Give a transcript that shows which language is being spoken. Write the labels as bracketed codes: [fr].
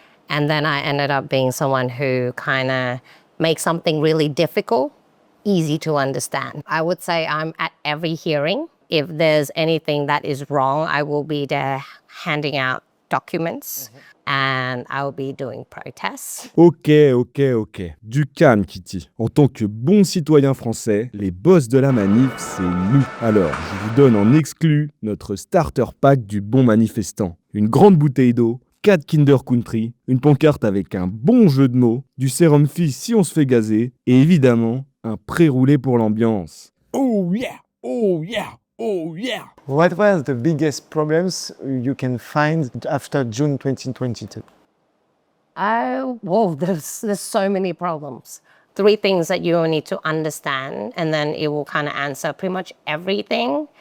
[en] And then I ended up being someone who kind of makes something really difficult easy to understand. I would say I'm at every hearing. If there's anything that is wrong, I will be there handing out documents and I will be doing protests. [fr] Ok. Du calme, Kitty. En tant que bon citoyen français, les boss de la manif, c'est nous. Alors, je vous donne en exclu notre starter pack du bon manifestant. Une grande bouteille d'eau, 4 Kinder Country, une pancarte avec un bon jeu de mots, du sérum Fizz si on se fait gazer, et évidemment, un pré-roulé pour l'ambiance. [en] Oh yeah! What were the biggest problems you can find after June 2022? Whoa, there's so many problems. 3 things that you will need to understand, and then it will kind of answer pretty much everything.